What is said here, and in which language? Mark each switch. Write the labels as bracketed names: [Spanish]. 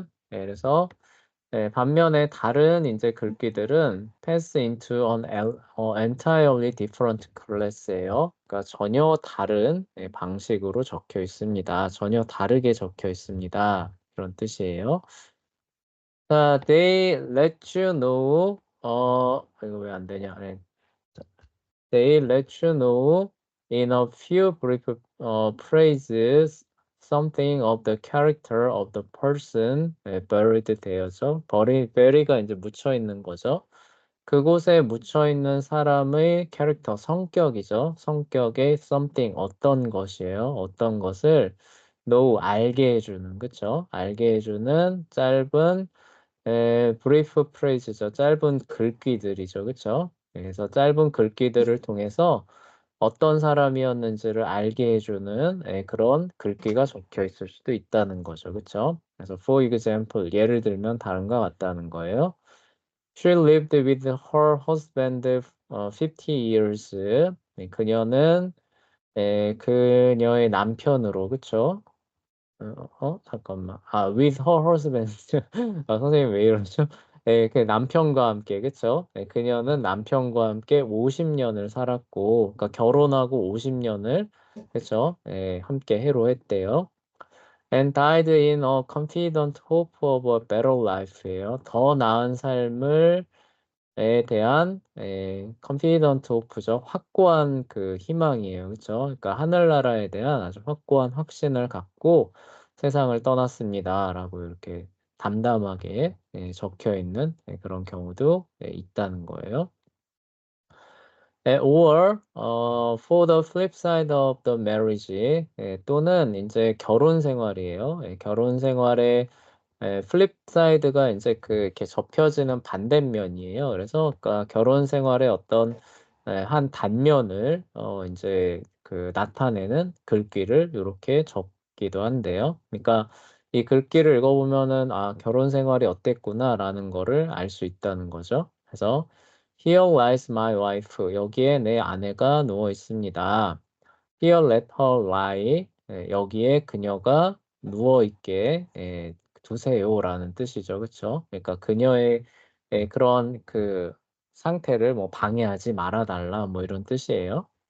[Korean] 네, 그래서 네, 반면에 다른 이제 글귀들은 [English] pass into an entirely different class [Korean] 예요. 그러니까 전혀 다른 방식으로 적혀 있습니다. 전혀 다르게 적혀 있습니다. 그런 뜻이에요. 자, [English] they let you know, [Korean] 이거 왜 안 되냐? 네. [English] They let you know in a few brief phrases something of the character of the person buried there죠. [Korean] bury가 이제 묻혀 있는 거죠. 그곳에 묻혀 있는 사람의 캐릭터, 성격이죠. 성격의 something, 어떤 것이에요. 어떤 것을 know, 알게 해주는, 그쵸? 알게 해주는 짧은 brief phrase죠. 짧은 글귀들이죠. 그쵸? 그래서 짧은 글귀들을 통해서 어떤 사람이었는지를 알게 해주는 그런 글귀가 적혀 있을 수도 있다는 거죠. 그쵸? 그래서 [English] for example, [Korean] 예를 들면 다른가 같다는 거예요. [English] She lived with her husband 50 years. [Korean] 네, 그녀는 그녀의 남편으로, 그쵸? 잠깐만. [English] with her husband. [Korean] 선생님 왜 이러죠? 그 남편과 함께, 그쵸? 그녀는 남편과 함께 50년을 살았고, 그러니까 결혼하고 50년을, 그쵸? 함께 해로했대요. [English] And died in a confident hope of a better life예요. [Korean] 더 나은 삶을 에 대한 confident hope죠. 확고한 그 희망이에요. 그렇죠? 그러니까 하늘나라에 대한 아주 확고한 확신을 갖고 세상을 떠났습니다라고 이렇게 담담하게 적혀 있는 그런 경우도 있다는 거예요. [English] or for the flip side of the marriage, [Korean] 또는 이제 결혼 생활이에요. 결혼 생활의 플립 사이드가 이제 그 이렇게 접혀지는 반대면이에요. 그래서 그러니까 결혼 생활의 어떤 한 단면을 이제 그 나타내는 글귀를 이렇게 적기도 한데요. 그러니까 이 글귀를 읽어보면은 결혼 생활이 어땠구나라는 거를 알 수 있다는 거죠. [English] 그래서 Here lies my wife. [Korean] 여기에 내 아내가 누워 있습니다. [English] Here let her lie. [Korean] 여기에 그녀가 누워 있게 두세요라는 뜻이죠. 그렇죠? 그러니까 그녀의 그런 그 상태를 뭐 방해하지 말아달라 뭐 이런 뜻이에요.